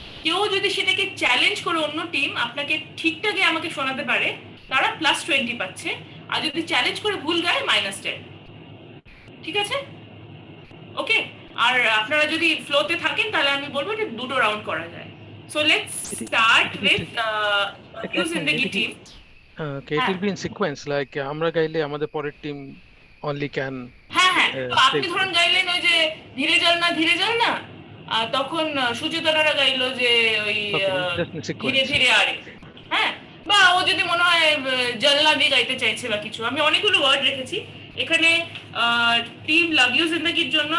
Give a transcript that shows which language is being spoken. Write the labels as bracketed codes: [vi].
[bn] কেউ যদি সেটাকে চ্যালেঞ্জ করে অন্য টিম আপনাকে ঠিকঠাক আমাকে শোনাতে পারে, তারা +20 পাচ্ছে। আর যদি চ্যালেঞ্জ করে ভুল গায় -10, ঠিক আছে? ওকে, আর আপনারা যদি ফ্লোতে থাকেন তাহলে আমি বলবো যে দুটো রাউন্ড করা যায়। [en] So let's start with use in the team. Okay, it will be in sequence, like [bn] আমরা গাইলে আমাদের পরের টিম [en] only can [bn] হ্যাঁ হ্যাঁ, তো আপনি ধরুন গাইলেন ওই যে ধীরে চল না ধীরে চল না, আর তখন সুচেতনারা গাইলো যে ওই [en] just in sequence. [bn] ধীরে ধীরে আরে, হ্যাঁ, বা ও যদি মনে হয় জলনা দিয়ে গাইতে চাইছে বা কিছু। আমি অনেকগুলো ওয়ার্ড রেখেছি এখানে টিম লাভ ইউ জিন্দেগির জন্য।